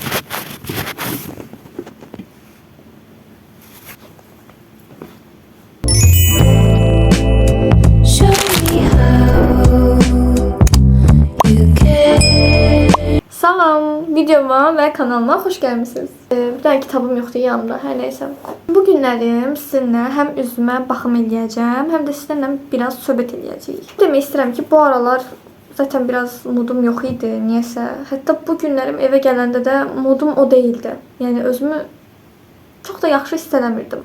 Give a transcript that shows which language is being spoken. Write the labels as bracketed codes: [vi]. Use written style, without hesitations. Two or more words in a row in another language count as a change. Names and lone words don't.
[tr] Salam, videoma ve kanalıma hoş gelmişsiniz. Bir tane kitabım yoktu yanımda, her neyse. [az] Bu günlərim sizinlə həm üzümə baxım eləyəcəm, həm də sizinlə biraz söhbət eləyəcəyik. Demək istəyirəm ki, bu aralar [tr] zaten biraz [az] modum yox idi, niyəsə. Hətta bu günlərim evə gələndə də modum [tr] o değildi. [az] Yəni özümü çox da yaxşı hiss eləmirdim.